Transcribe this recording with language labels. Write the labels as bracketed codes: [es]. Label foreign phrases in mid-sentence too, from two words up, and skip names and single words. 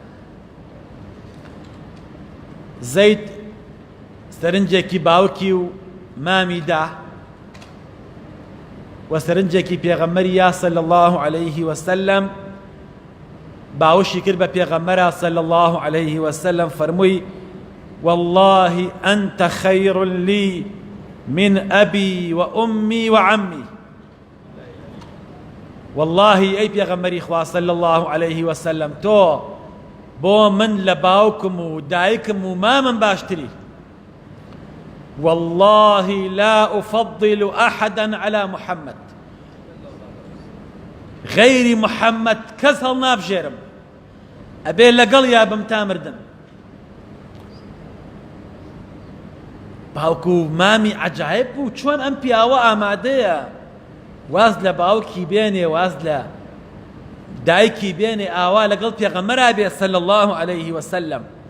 [ckb] زەید سەرنجێکی باوکی و مامیدا و سەرنجێکی پێغەمبەری [ar] صلی الله عليه وسلم [ckb] باوشی کرد بە پێغەمبەرە [ar] صلی الله عليه وسلم [ckb] فەرمووی [ar] والله أنت خير لي من أبي وأمي وعمي والله أي [ckb] پێغەمبەری خوا [ar] صلی الله عليه وسلم [ckb] تۆ بۆ من لە باوکم و دایکم و مامم باشتری [ar] والله لا أفضل أحدا على محمد غير محمد [ckb] کەس هەڵ نابژێرم ئەبێ لەگەڵ یا بم تا مردم باوکو و مامی عەجایب بوو چۆن ئەم پیاوە ئامادەیە واز لە باوکی بێنێ واز لە دایکی بێنێ ئاوا لەگەڵ پێغەمبەرا بێ [ar] صلی الله عليه وسلم